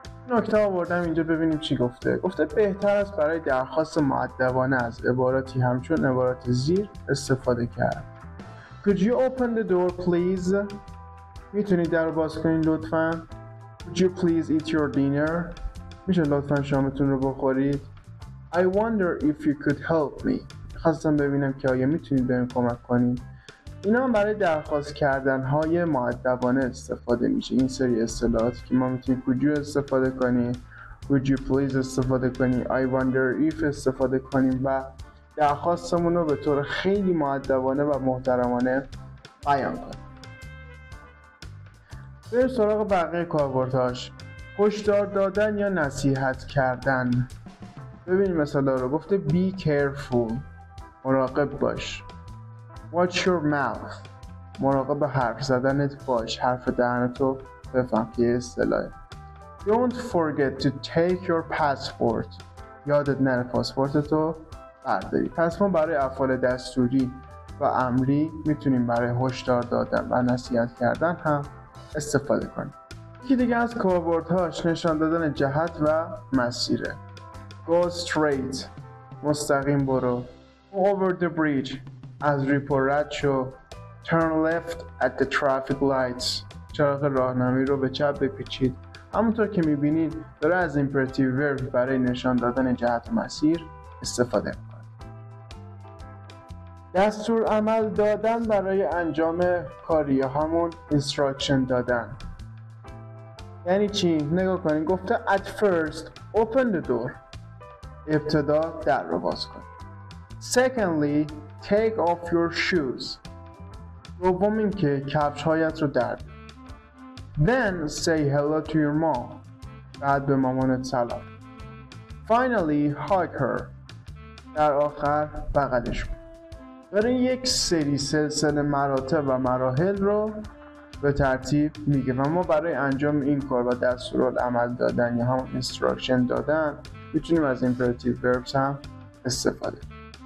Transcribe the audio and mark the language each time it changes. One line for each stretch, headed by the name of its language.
Persian: نکته آوردم اینجا ببینیم چی گفته. گفته بهتر است برای درخواست مؤدبانه از عباراتی همچون عبارات زیر استفاده کرد.
English: Could you open the door please؟
Persian: میتونید در رو باز کنید لطفاً.
English: Could you please eat your dinner؟
Persian: میشه لطفاً شامتون رو بخورید.
English: I wonder if you could help me.
Persian: خواستم ببینم که آیا میتونید بهم کمک کنید. اینا هم برای درخواست کردن های مؤدبانه استفاده میشه. این سری اصطلاحاتی که ما میتونیم
English: could you
Persian: استفاده کنیم،
English: would you please
Persian: استفاده کنیم،
English: I wonder if
Persian: استفاده کنیم و درخواستمون رو به طور خیلی مؤدبانه و محترمانه بیان کنیم. بریم سراغ بقیه کاربردهاش. هشدار دادن یا نصیحت کردن. ببینیم مثلا رو. گفته be careful، مراقب باش.
English: Watch your mouth،
Persian: مراقب حرف زدنت باش، حرف دهنتو بفهم که یه اصطلاحه.
English: Don't forget to take your passport.
Persian: یادت نره پاسپورتتو برداری. پس ما برای افعال دستوری و امری میتونیم برای هشدار دادن و نصیحت کردن هم استفاده کنیم. یکی دیگه از کاربردهاش نشان دادن جهت و مسیره.
English: Go straight.
Persian: مستقیم برو.
English: Over the bridge.
Persian: از ریپو رد شو.
English: Turn left at the traffic lights.
Persian: چراغ راهنمایی رو به چپ بپیچید. همونطور که میبینید داره از imperative verb برای نشان دادن جهت و مسیر استفاده میکنه. دستور عمل دادن برای انجام کاری، همون instruction دادن. یعنی چی؟ نگاه کنید، گفته
English: at first open the door.
Persian: ابتدا در رو باز کن.
English: Secondly take off your shoes.
Persian: دوم این که کفش هایت رو در بیار.
English: Then say hello to your mom.
Persian: بعد به مامانت سلام.
English: Finally hug her.
Persian: در آخر بغلش کن. داره یک سری سلسله مراتب و مراحل رو به ترتیب میگه و ما برای انجام این کار و دستورالعمل دادن یا همون instruction دادن میتونیم از imperative verbs هم استفاده کنیم.